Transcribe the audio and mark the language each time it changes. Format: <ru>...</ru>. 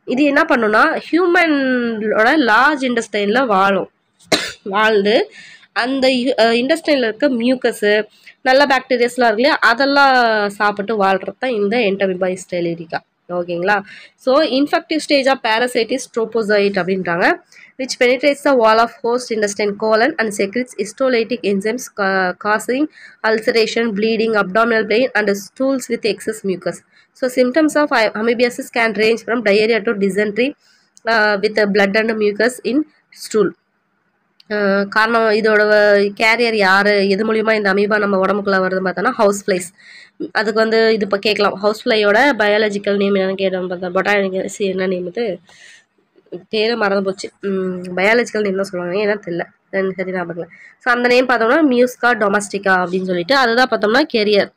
<ta>இது என்ன பண்ணுன்னா ஹியூமனோட லார்ஜ் இன்டெஸ்டைனில் வாழ்ந்து அந்த இண்டஸ்ட்ரியில் இருக்க மியூக்கஸு, நல்ல பாக்டீரியாஸ்லாம் இருக்கு இல்லையா, அதெல்லாம் சாப்பிட்டு வாழ்கிறது தான் இந்த என்டமிபா ஸ்டைலிட்டிகா. ஓகேங்களா.</ta> <en>so infective stage of parasites trophozoite</en> <ta>அப்படின்றாங்க,</ta> <en>which penetrates the wall of host intestine colon and secretes histolytic enzymes causing ulceration, bleeding, abdominal pain and stools with excess mucus. So symptoms of amoebiasis can range from diarrhea to dysentery with blood and mucus in stool.</en> <ta>காரணம் இதோட carrier யார், எது மூலிமா இந்த amoeba நம்ம உடம்புக்குள்ளே வருதுன்னு பார்த்தோன்னா ஹவுஸ் ஃப்ளைஸ். அதுக்கு வந்து இது இப்போ கேட்கலாம், ஹவுஸ் ஃப்ளையோட பயாலஜிக்கல் நேம் என்னென்னு கேட்டோம் பார்த்தா பொட்டானிக்கல் என்ன நேம் இது, பேர் மறந்து போச்சு. பயாலஜிக்கல் நேம் தான் சொல்லுவாங்க, ஏன்னா தெரியல, சரி ஞாபகம். ஸோ அந்த நேம் பார்த்தோம்னா மியூஸ்கா டொமஸ்டிகா அப்படின்னு சொல்லிட்டு அதுதான் பார்த்தோம்னா கேரியர்.</ta>